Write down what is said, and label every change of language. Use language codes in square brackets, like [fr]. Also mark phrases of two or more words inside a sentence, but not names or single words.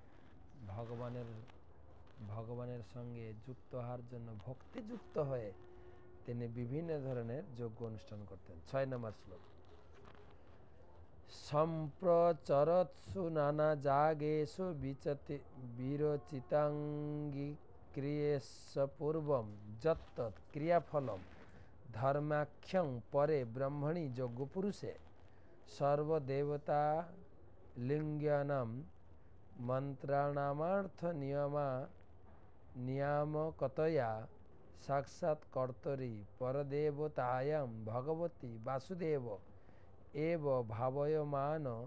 [bn] ভগবানের সঙ্গে যুক্ত হওয়ার জন্য ভক্তিযুক্ত হয়ে তিনি বিভিন্ন ধরনের যজ্ঞ অনুষ্ঠান করতেন। 6 নম্বর শ্লোক, [sa] সম্প্রচরৎসু নানা জাগেষু বিরচিতাঙ্গি क्रियेश पूर्वम जत्तत् क्रियाफलम धर्माख्यं परे ब्रह्मणि योग्य पुरुषे सर्वदेवता लिंगानां मंत्राणामर्थ नियामकतया साक्षात् कर्तरि परदेवतायां भगवती वासुदेव एव भावयमान